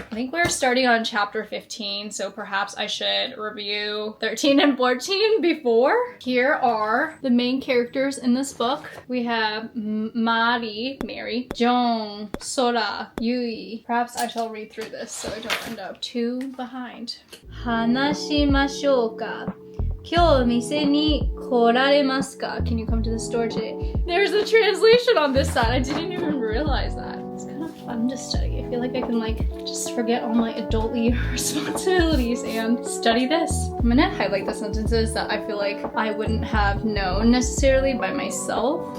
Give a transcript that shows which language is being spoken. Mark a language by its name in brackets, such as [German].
[English] I think we're starting on chapter 15, so perhaps I should review 13 and 14 before. Here are the main characters in this book. We have Mari, Mary, Jong, Sora, Yui. Perhaps I shall read through this so I don't end up too behind. [Japanese] Hanashimashou ka. 今日店に来られますか? [English] Can you come to the store today? There's a translation on this side. I didn't even realize that. It's kind of fun to study. I feel like I can just forget all my adultly responsibilities and study this. I'm gonna highlight the sentences that I feel like I wouldn't have known necessarily by myself.